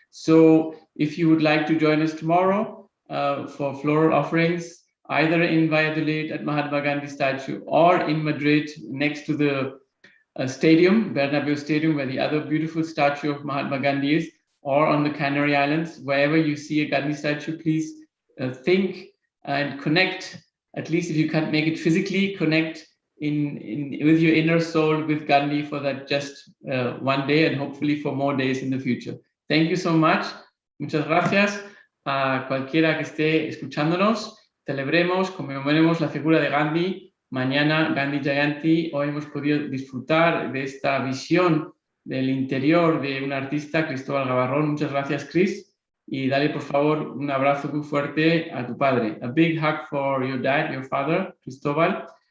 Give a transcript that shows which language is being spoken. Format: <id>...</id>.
<en>So if you would like to join us tomorrow for floral offerings, either in Valladolid at Mahatma Gandhi statue, or in Madrid next to the stadium, Bernabeu Stadium, where the other beautiful statue of Mahatma Gandhi is, or on the Canary Islands, wherever you see a Gandhi statue, please think and connect. At least if you can't make it physically, connect with your inner soul with Gandhi for that just one day, and hopefully for more days in the future. Thank you so much.</en> <es>Muchas gracias a cualquiera que esté escuchándonos. Celebremos, conmemoremos la figura de Gandhi. Mañana Gandhi Jayanti. Hoy hemos podido disfrutar de esta visión del interior de un artista, Cristóbal Gabarrón. Muchas gracias, Cris. y dale por favor un abrazo muy fuerte a tu padre.</es> <en>A big hug for your dad, your father, Cristóbal.</en>